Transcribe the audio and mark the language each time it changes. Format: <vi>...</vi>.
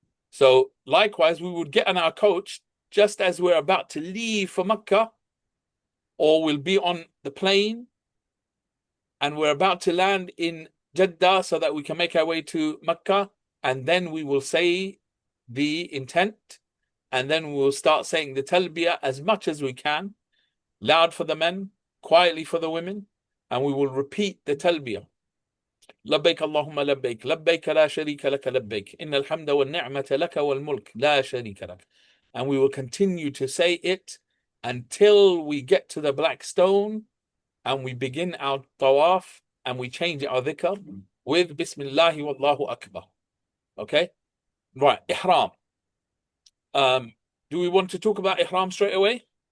<en>So likewise, we would get on our coach just as we're about to leave for Makkah, or we'll be on the plane and we're about to land in Jeddah so that we can make our way to Makkah, and then we will say the intent, and then we will start saying the talbiyah as much as we can, loud for the men, quietly for the women, and we will repeat the talbiyah.</en> <ar>لبيك اللهم لبيك لبيك لا شريك لك لبيك إن الحمد والنعمة لك والملك لا شريك لك.</ar> <en>And we will continue to say it until we get to the black stone and we begin our tawaf and we change our dhikr with Bismillah wallahu akbar. Okay, right. Ihram. Do we want to talk about Ihram straight away?</en>